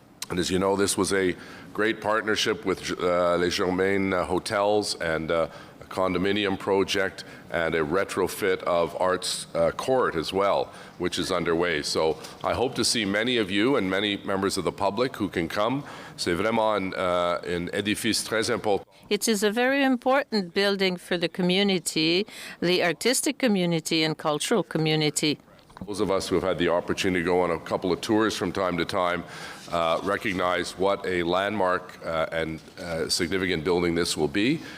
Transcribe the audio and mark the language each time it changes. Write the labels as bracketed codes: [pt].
[en] And as you know, this was a great partnership with Les Germain Hotels and a condominium project and a retrofit of Arts Court as well, which is underway. So I hope to see many of you and many members of the public who can come. [fr] C'est vraiment un édifice très important. [en] It is a very important building for the community, the artistic community and cultural community. Those of us who have had the opportunity to go on a couple of tours from time to time recognize what a landmark and significant building this will be.